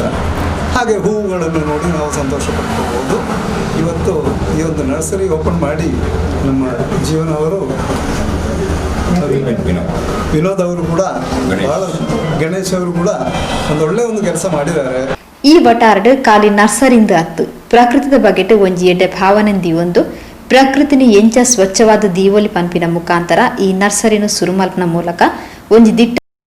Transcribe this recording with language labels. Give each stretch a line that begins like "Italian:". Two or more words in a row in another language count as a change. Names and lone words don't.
Kannada: ಹಾಗೆ ಹೂವುಗಳನ್ನು ನೋಡಿ ನಾವು ಸಂತೋಷ ಪಡ್ಕೋಬೋದು. ಇವತ್ತು ಈ ಒಂದು ನರ್ಸರಿ ಓಪನ್ ಮಾಡಿ ನಮ್ಮ ಜೀವನ ಅವರು ವಿನೋದ್ ಅವರು ಕೂಡ ಬಹಳ ಗಣೇಶ್ ಅವರು ಕೂಡ ಒಂದೊಳ್ಳೆ ಒಂದು ಕೆಲಸ ಮಾಡಿದ್ದಾರೆ.
Tulu: ಈ ವಟಾರ್ಡ್ ಖಾಲಿ ನರ್ಸರಿಯಿಂದ ಹತ್ತು ಪ್ರಕೃತಿದ ಬಗೆಟ್ ಒಂಜಿ ಎಡ್ಡೆ ಭಾವನೆ ದೀವೊಂದು ಪ್ರಕೃತಿನ ಎಂಚ ಸ್ವಚ್ಛವಾದ ದೀವೊಲಿ ಪಂಪಿನ ಮುಖಾಂತರ ಈ ನರ್ಸರಿನ ಸುರುಮಲ್ಪನ ಮೂಲಕ ಒಂಜಿ ದಿಟ್ಟ